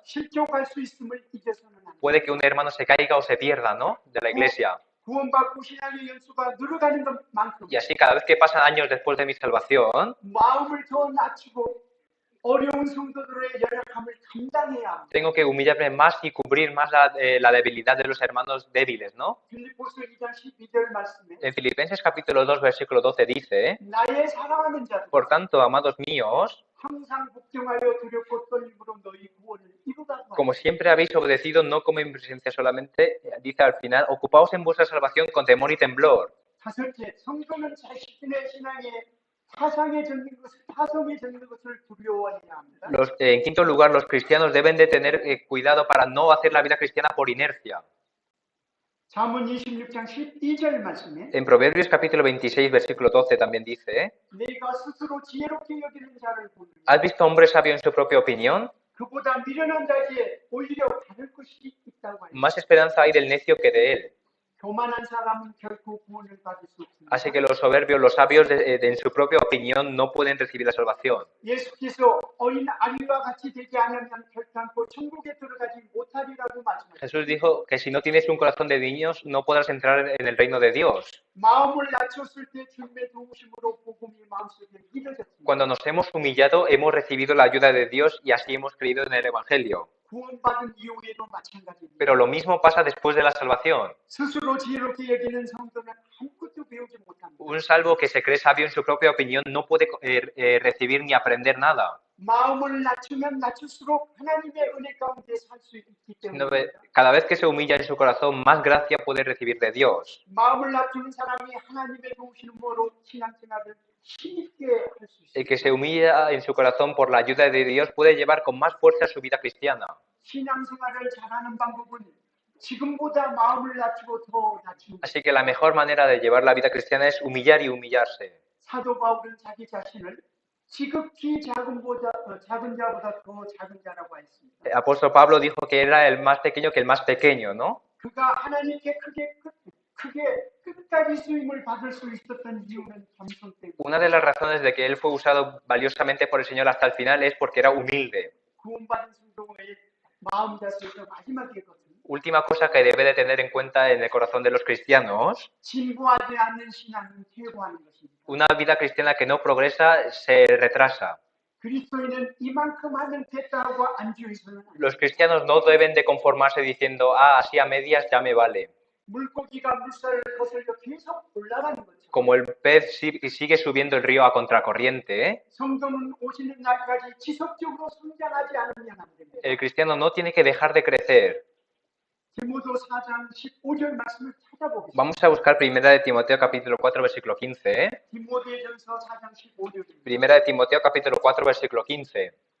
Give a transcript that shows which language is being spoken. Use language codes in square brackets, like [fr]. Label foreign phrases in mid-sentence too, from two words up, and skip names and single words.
[ko] 실족할 수 있음을 잊어서는 안 돼. [es] puede que un hermano se caiga o se pierda, ¿no? De la iglesia. [ko] 구원받고 신앙의 연수가 늘어가는 것만큼 [es] Y así cada vez que pasan años después de mi salvación, [ko] 마음을 더 낮추고 어려운 성도들의 연약함을 감당해야 합니다. [es] tengo que humillarme más y cubrir más la debilidad de los hermanos débiles, ¿no? [ko] 빌립보서 2장 12절 말씀에 [es] En Filipenses capítulo 2, versículo 12 dice, [ko] 나의 사랑하는 자들 [es] por tanto, amados míos, [ko] 항상 복종하여 두렵고 떨림으로 너희 구원을 이루다고 [es] como siempre habéis obedecido, no como en presencia solamente, dice al final, ocupaos en vuestra salvación con temor y temblor. [ko] 다섯째, 성도는 자신의 신앙에 타성에 젖는 것을 두려워해야 합니다. [es] En quinto lugar, los cristianos deben de tener cuidado para no hacer la vida cristiana por inercia. [ko] 잠언 26장 12절 말씀에 [es] En Proverbios capítulo 26, versículo 12 también dice, [ko] 내가 스스로 지혜롭게 여기는 자를 보느니 [es] ¿has visto hombre sabio en su propia opinión? [ko] 그보다 미련한 자에게 오히려 받을 것이 있다고 하니 [es] Más esperanza hay del necio que de él. [ko] 교만한 사람은 결코 구원을 받을 수 없습니다. [es] Así que los soberbios, los sabios, en su propia opinión, no pueden recibir la salvación. [ko] 예수께서 어린 아이와 같이 되지 않으면 결단코 천국에 들어가지 못하리라고 말씀하셨습니다. [es] Jesús dijo que si no tienes un corazón de niños, no podrás entrar en el reino de Dios. [ko] 마음을 낮췄을 때 주님의 도우심으로 복음이 마음속에 믿어졌습니다. [es] Cuando nos hemos humillado, hemos recibido la ayuda de Dios y así hemos creído en el Evangelio. [ko] 구원받은 이후에도 마찬가지입니다. [es] Pero lo mismo pasa después de la salvación. [ko] 스스로 지혜롭게 여기는 성도는 아무것도 배우지 못합니다. [es] Un salvo que se cree sabio en su propia opinión no puede recibir ni aprender nada. [ko] 마음을 낮추면 낮출수록 하나님의 은혜 가운데 살 수 있기 [es] Sino [ko] 때문에 [es] cada vez que se humilla en su corazón, más gracia puede recibir de Dios. [ko] 마음을 낮추는 사람이 하나님의 도우심으로 신앙생활을 힘있게 할 수 [es] El [ko] 있습니다. [es] que se humilla en su corazón por la ayuda de Dios puede llevar con más fuerza su vida cristiana. [ko] 신앙생활을 잘하는 방법은 지금보다 마음을 낮추고 더 낮추는 [es] Así que la mejor manera de llevar la vida cristiana es humillar y humillarse. [ko] 사도 바울은 자기 자신을 지극히 작은 자보다 더 작은 자라고 했습니다. [es] El apóstol Pablo dijo que era el más pequeño que el más pequeño, ¿no? [ko] 그가 하나님께 크게 끝까지 쓰임을 받을 수 있었던 이유는 겸손 때문에 [es] Una de las razones de que él fue usado valiosamente por el Señor hasta el final es porque era humilde. [ko] 구원받은 성도의 마음 자세에서 마지막에 것은 [es] Última cosa que debe de tener en cuenta en el corazón de los cristianos, [ko] 진보하지 않는 신앙은 퇴보하는 것입니다. [es] una vida cristiana que no progresa se retrasa. [ko] 그리스도인은 이만큼 하면 됐다 하고 안주해서는 안 돼요. [es] Los cristianos no deben de conformarse diciendo, así a medias ya me vale. [ko] 물고기가 물살을 거슬려 계속 올라가는 것처럼 [es] Como el pez sigue subiendo el río a contracorriente, [ko] 성도는 오시는 날까지 지속적으로 성장하지 않으면 안 됩니다. [es] el cristiano no tiene que dejar de crecer. [ko] 디모데 4장 15절 말씀을 찾아보겠습니다. [es] Vamos a buscar 1 de Timoteo capítulo 4 versículo 15. [ko] 디모데전서 4장 15절입니다. [es] 1 de Timoteo capítulo 4 versículo 15.